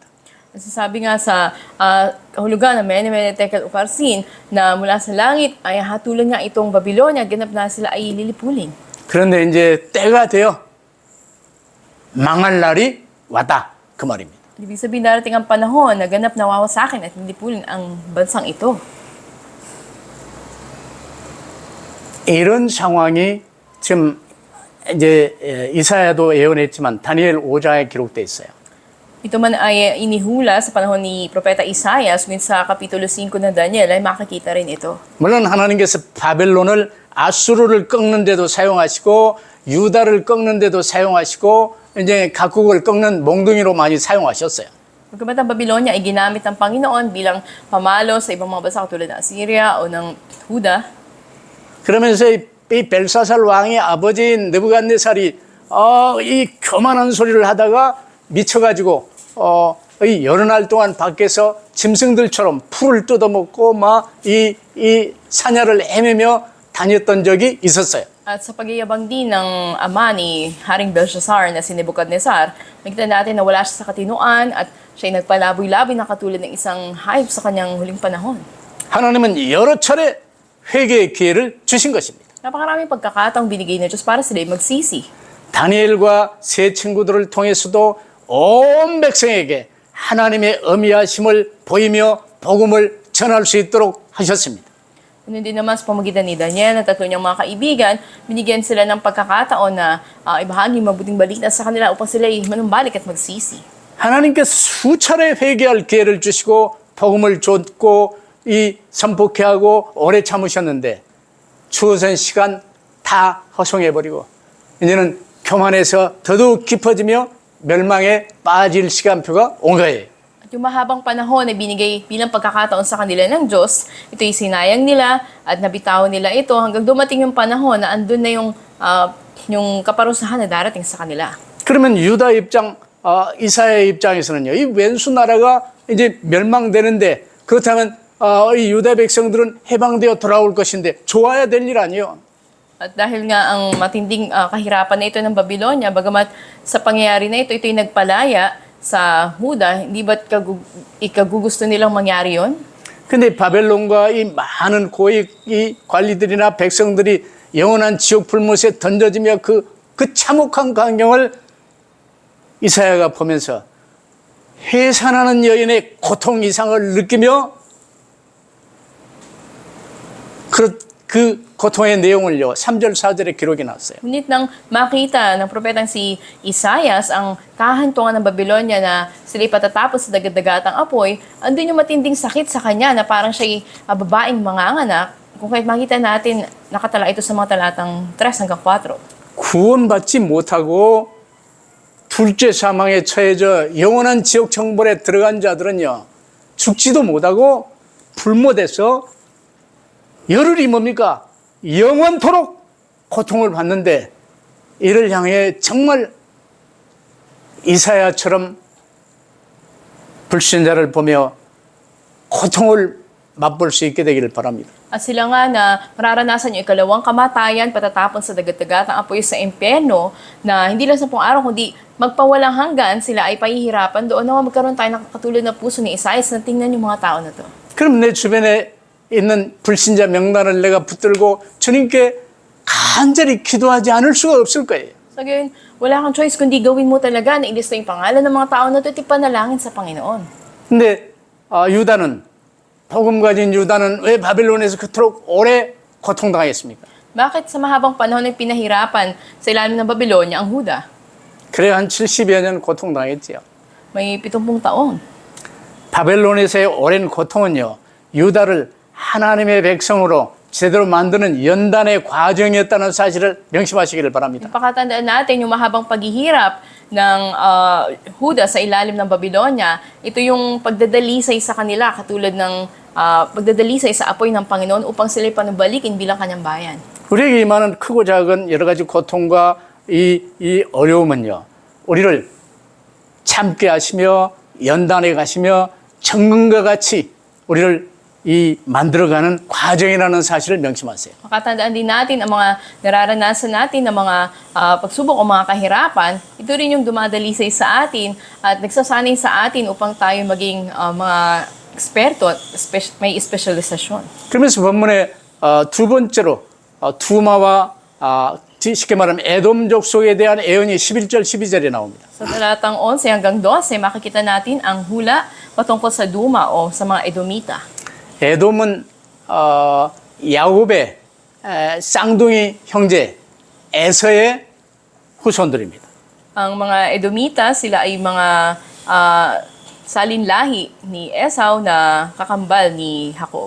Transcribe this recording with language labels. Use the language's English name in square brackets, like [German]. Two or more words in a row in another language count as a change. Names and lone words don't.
[Filipino] Sasabi nga sa kahulugan ng Mene Mene Tekel Uparsin na mula sa langit ay hatulan nga itong Babylonia, ganap na sila ay lilipulin. [Korean] 그런데 이제 때가 되어 망할 날이 왔다 그 말입니다. [Filipino] Ibig sabihin darating ang panahon na ganap na wawasakin at lilipulin ang bansang ito. [Korean] 이런 상황이 지금 이제 이사야도 예언했지만 다니엘 5장에 기록돼 있어요. [Filipino] Ito man ay inihula sa panahon ni Propeta Isaias, ngunit sa Kapitulo 5 ng Daniel ay makikita rin ito. [Korean] 물론 하나님께서 바벨론을 아수르를 꺾는 데도 사용하시고 유다를 꺾는 데도 사용하시고 이제 각국을 꺾는 몽둥이로 많이 사용하셨어요. [Filipino] Pagkamat ang Babylonia ay ginamit ng Panginoon bilang pamalo sa ibang mga bansa katulad ng Assyria o ng Huda. [Korean] 그러면서 이 벨사살 왕의 아버지인 느부갓네살이 이 교만한 소리를 하다가 미쳐가지고 이 여러 날 동안 밖에서 짐승들처럼 풀을 뜯어먹고 막 이 사냐를 헤매며 다녔던 적이 있었어요. [Filipino] At sa pagyayabang din ng ama ni Haring Belshazzar na si Nebuchadnezzar, nakita natin na wala siya sa katinuan at siya'y nagpalaboy-laboy na katulad ng isang hayop sa kanyang huling panahon. [Korean] 하나님은 여러 차례 회개의 기회를 주신 것입니다. [Filipino] Napakaraming pagkakataong binigay ng Diyos para sila magsisi. [Korean] 다니엘과 세 친구들을 통해서도 온 백성에게 하나님의 어미하심을 보이며 복음을 전할 수 있도록 하셨습니다. [Filipino] Ganun din naman sa pamagitan ni Daniel at tatlo niyang mga kaibigan, binigyan sila ng pagkakataon na ibahagi mabuting balita sa kanila upang sila ay manumbalik at magsisi. [Korean] 하나님께서 수차례 회개할 기회를 주시고 복음을 줬고 이 선포케 하고 오래 참으셨는데 주어진 시간 다 허송해버리고 이제는 교만해서 더더욱 깊어지며 멸망에 빠질 시간표가 온 거예요. [Filipino] At yung mahabang panahon na binigay bilang pagkakataon sa kanila ng Diyos, ito'y sinayang nila at nabitawan nila ito hanggang dumating yung panahon na andun na yung kaparusahan na darating sa kanila. [Korean] 그러면 유다 입장, 이사야 입장에서는요, 이 왼수 나라가 이제 멸망되는데 그렇다면 이 유다 백성들은 해방되어 돌아올 것인데 좋아야 될 일 아니에요. [Filipino] At dahil nga ang matinding kahirapan na ito ng Babylonia, bagamat sa pangyayari na ito, ito'y nagpalaya sa Huda, hindi ba't ikagugusto nilang mangyari yon? [Korean] 근데 바벨론과 이 많은 고위 이 관리들이나 백성들이 영원한 지옥 불못에 던져지며 그 참혹한 광경을 이사야가 보면서 해산하는 여인의 고통 이상을 느끼며 그 고통의 내용을요 3절 4절에 기록이 났어요. [Filipino] Ngunit nang makita ng propetang si Isaias ang kahantungan ng Babylonia na sila'y patatapos sa dagat-dagatang apoy, andun yung matinding sakit sa kanya na parang siya'y babaeng manganganak. Kung kahit makita natin, nakatala ito sa mga talatang 3 hanggang 4. [Korean] 구원받지 못하고 둘째 사망에 처해져 영원한 지옥 정벌에 들어간 자들은요 죽지도 못하고 불못해서 열흘이 뭡니까? 영원토록 고통을 받는데 이를 향해 정말 이사야처럼 불신자를 보며 고통을 맛볼 수 있게 되기를 바랍니다. [Filipino] At sila nga na mararanasan yung ikalawang kamatayan patatapon sa dagat-dagatang apoy sa impyerno na hindi lang 10 araw kundi magpawalang hanggan sila ay pahihirapan doon na magkaroon tayo ng katulad na puso ni Isaias na tingnan yung mga tao na to. [Korean] 그럼 내 주변에 있는 불신자 명단을 내가 붙들고 주님께 간절히 기도하지 않을 수가 없을 거예요. [Filipino] So ngayon, wala kang choice kundi gawin mo talaga na ilista yung pangalan ng mga tao na ito at ipanalangin sa Panginoon. [Korean] 근데 유다는 복음 가진 유다는 왜 바벨론에서 그토록 오래 고통당했습니까? [Filipino] Bakit sa mahabang panahon ay pinahirapan sa ilalim ng Babylonia ang Huda? [Korean] 그래 한 70여 년 고통당했지요. [Filipino] May 70 taon. [Korean] 바벨론에서의 오랜 고통은요. 유다를 하나님의 백성으로 제대로 만드는 연단의 과정이었다는 사실을 명심하시기를 바랍니다. [Filipino] Pakatandaan natin yung mahabang paghihirap ng Huda sa ilalim ng Babylonia. Ito yung pagdadalisay sa kanila katulad ng pagdadalisay sa apoy ng Panginoon upang sila'y panumbalikin bilang kanyang bayan. [Korean] 우리에게 임하는 크고 작은 여러 가지 고통과 이 어려움은요. 우리를 참게 하시며 연단해 가시며 정금과 같이 우리를 이 만들어가는 과정이라는 사실을 명심하세요. [Filipino] Makatandaan din natin ang mga nararanasan natin ng mga pagsubok o mga kahirapan. Ito rin yung dumadalisay sa atin at nagsasanay sa atin upang tayo maging mga eksperto at may espesyalisasyon. [Korean] 그러면서 본문에 두 번째로 두마와 쉽게 말하면 에돔 족속에 대한 예언이 11절 12절에 나옵니다. [Filipino] Sa talatang 11 hanggang 12, makikita natin ang hula patungkol sa Duma o sa mga Edomita. [Korean] 에돔은 야곱의 쌍둥이 형제 에서의 후손들입니다. [Filipino] Ang mga Edomita, sila ay mga salinlahi ni Esau na kakambal ni Jacob.